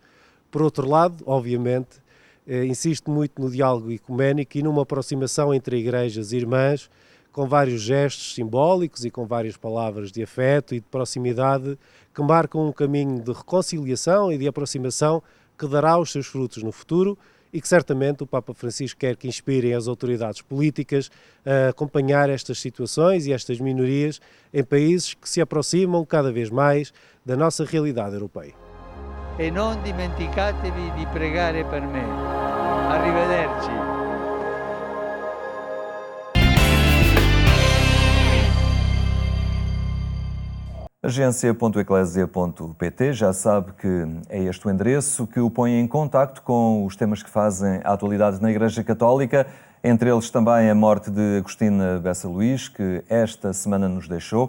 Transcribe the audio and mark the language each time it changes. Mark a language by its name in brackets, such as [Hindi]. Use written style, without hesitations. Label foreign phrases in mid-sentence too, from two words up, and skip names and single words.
[Portuguese] Por outro lado, obviamente, insiste muito no diálogo ecuménico e numa aproximação entre igrejas irmãs, com vários gestos simbólicos e com várias palavras de afeto e de proximidade que marcam um caminho de reconciliação e de aproximação que dará os seus frutos no futuro, e que certamente o Papa Francisco quer que inspirem as autoridades políticas a acompanhar estas situações e estas minorias em países que se aproximam cada vez mais da nossa realidade europeia. [Italian] E non dimenticatevi di pregare per me. Arrivederci. [Portuguese] Agência.eclésia.pt já sabe que é este o endereço que o põe em contacto com os temas que fazem a atualidade na Igreja Católica, entre eles também a morte de Agostina Bessa Luís, que esta semana nos deixou.